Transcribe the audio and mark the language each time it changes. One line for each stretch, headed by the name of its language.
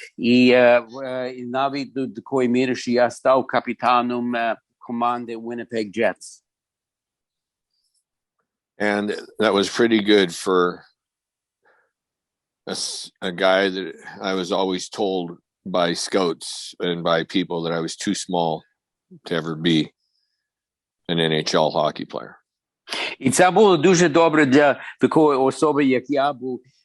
Ukrainian: І навіть до такої міри, що я став капітаном команди Winnipeg Jets.
English: And that was pretty good for a guy that I was always told by scouts and by people that I was too small to ever be an NHL hockey player.
Ukrainian: І це було дуже добре для такої особи, як я був.